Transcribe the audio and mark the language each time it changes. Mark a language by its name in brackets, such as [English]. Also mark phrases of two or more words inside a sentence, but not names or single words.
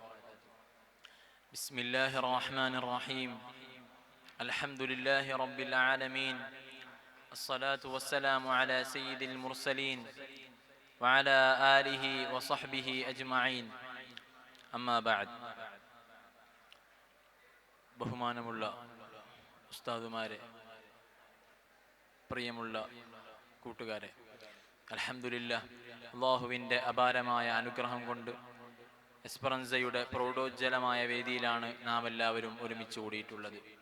[Arabic] بسم الله الرحمن الرحيم. الحمد لله رب العالمين. الصلاة والسلام على سيد المرسلين وعلى آله وصحبه أجمعين. أما بعد. [Malayalam] ബഹുമാനമുള്ള ഉസ്താദുമാരെ, പ്രിയമുള്ള കൂട്ടുകാരെ, അൽഹംദുലില്ലാഹ്, അല്ലാഹുവിൻ്റെ അപാരമായ അനുഗ്രഹം കൊണ്ട് എസ്പെറൻസയുടെ പ്രൗഢോജ്വലമായ വേദിയിലാണ് നാം എല്ലാവരും ഒരുമിച്ച് കൂടിയിട്ടുള്ളത്.